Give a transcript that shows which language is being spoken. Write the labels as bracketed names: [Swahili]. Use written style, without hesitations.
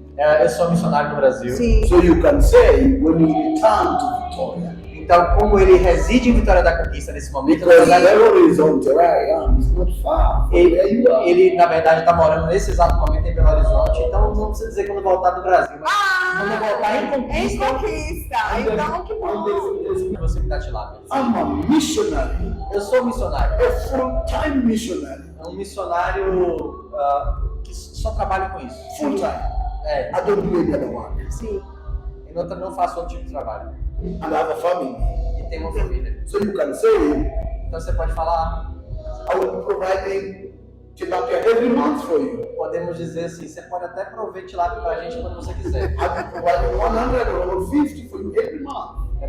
[Portuguese] Eu sou missionário no Brasil. Sim. [English] So you can say when you return to Victoria. [Portuguese] Então, como ele reside em Vitória da Conquista nesse momento, na [English] Because [Portuguese] verdade, [English] Belo Horizonte, where I am, is not far from where you are. [Portuguese] ele na verdade está morando nesse exato momento em Belo Horizonte. Então, não precisa dizer quando voltar do Brasil. Mas quando voltar em Conquista, Então, que bom. você me dá tilápia. [English] I'm a missionary, [Portuguese] Eu sou missionário. [English] a full-time missionary, [Portuguese] É um missionário que só trabalha com isso. [English] full-time. [Portuguese] É, [English] I don't do any other work. [Portuguese] Sim. eu não faço outro tipo de trabalho. [English] And I have a family. [Portuguese] E tenho uma família. [English] So you can say, [Portuguese] Então você pode falar, [English] I will be providing tilapia every month for you. [Portuguese] podemos dizer assim, você pode até prover tilápia pra gente quando você quiser. [English] I'll be providing 100 or 50 for you every month.